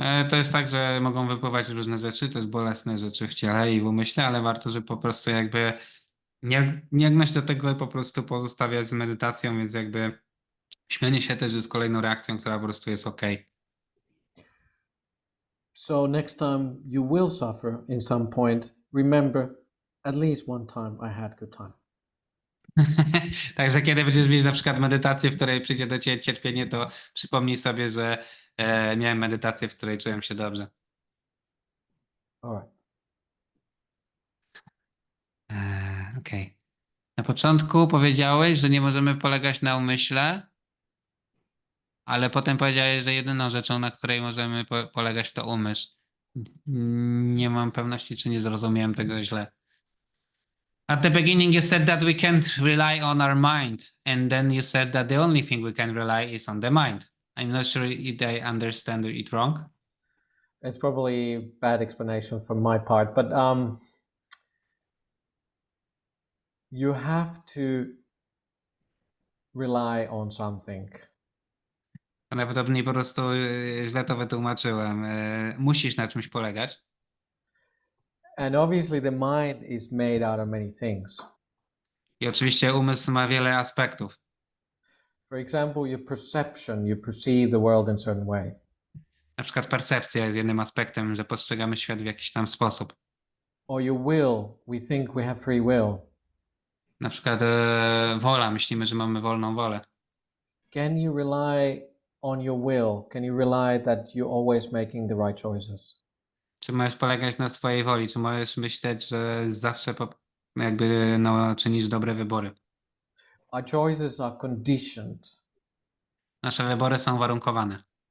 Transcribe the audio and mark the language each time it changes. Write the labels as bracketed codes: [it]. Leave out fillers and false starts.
[pl] To jest tak, że mogą wypływać różne rzeczy, też bolesne rzeczy w ciele i w umyśle, ale warto, żeby po prostu jakby nie gnać do tego i po prostu pozostawiać z medytacją, więc jakby śmianie się też jest kolejną reakcją, która po prostu jest okej. [en] So next time you will suffer in some point, remember at least one time I had good time. [pl] Także kiedy będziesz mieć na przykład medytację, w której przyjdzie do ciebie cierpienie, to przypomnij sobie, że miałem medytację, w której czułem się dobrze. [en] All right. [pl] Okej. Na początku powiedziałeś, że nie możemy polegać na umyśle, ale potem powiedziałeś, że jedyną rzeczą, na której możemy polegać, to umysł. Nie mam pewności, czy nie zrozumiałem tego źle. [en] At the beginning you said that we can't rely on our mind, and then you said that the only thing we can rely is on the mind. I'm not sure if I understand it wrong. It's probably a bad explanation from my part, but you have to rely on something. [pl] Najprawdopodobniej po prostu źle to wytłumaczyłem. Musisz na czymś polegać. [en] And obviously the mind is made out of many things. [pl] I oczywiście umysł ma wiele aspektów. [en] For example, your perception, you perceive the world in a certain way. [pl] Na przykład percepcja jest jednym aspektem, że postrzegamy świat w jakiś tam sposób. [en] Or your will, we think we have free will. [pl] Na przykład wola, myślimy, że mamy wolną wolę. [en] Can you rely on your will? Can you rely that you're always making the right choices? [pl] Czy możesz polegać na swojej woli? Czy możesz myśleć, że zawsze jakby czynisz dobre wybory? [en] Our choices are conditioned, [pl] Nasze wybory są warunkowane.